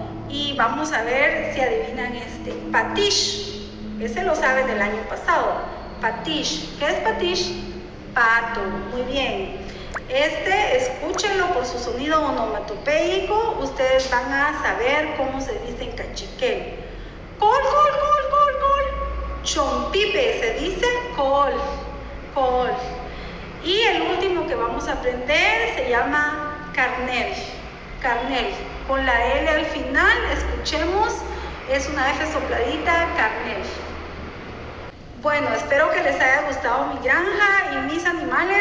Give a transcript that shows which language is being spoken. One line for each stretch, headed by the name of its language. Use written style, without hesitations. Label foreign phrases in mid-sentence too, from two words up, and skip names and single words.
Spanish: Y vamos a ver si adivinan patish, ese lo saben del año pasado. Patish, ¿qué es patish? Pato, muy bien. Escúchenlo por su sonido onomatopeico, ustedes van a saber cómo se dice en cachiquel. Col, col, col, col, col. Chompipe se dice col, col. Y el último que vamos a aprender se llama carnel, carnel. Con la L al final, escuchemos, es una F sopladita, carnel. Bueno, espero que les haya gustado mi granja y mis animales.